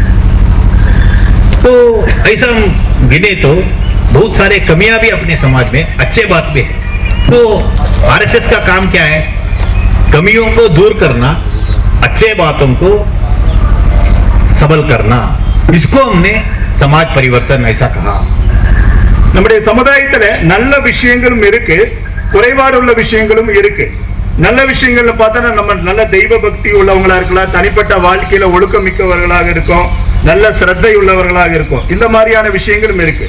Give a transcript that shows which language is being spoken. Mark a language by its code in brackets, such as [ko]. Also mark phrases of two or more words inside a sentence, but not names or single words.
[hi] तो ऐसा हम गिने तो बहुत सारे कमियां भी अपने समाज में, अच्छे बात भी है. तो आरएसएस का काम क्या है? कमियों को दूर करना, अच्छे बातों को सबल करना. इसको हमने समाज परिवर्तन ऐसा कहा. [ta] நம்முடைய சமுதாயத்துல நல்ல விஷயங்களும் இருக்கு, குறைபாடு உள்ள விஷயங்களும் இருக்கு. நல்ல விஷயங்கள்ல பார்த்தா நம்ம நல்ல தெய்வ பக்தி உள்ளவங்களா இருக்கலாம், தனிப்பட்ட வாழ்க்கையில ஒழுக்கம் மிக்கவர்களாக இருக்கும், நல்ல சிரத்தை உள்ளவர்களாக இருக்கும். இந்த மாதிரியான விஷயங்களும் இருக்கு.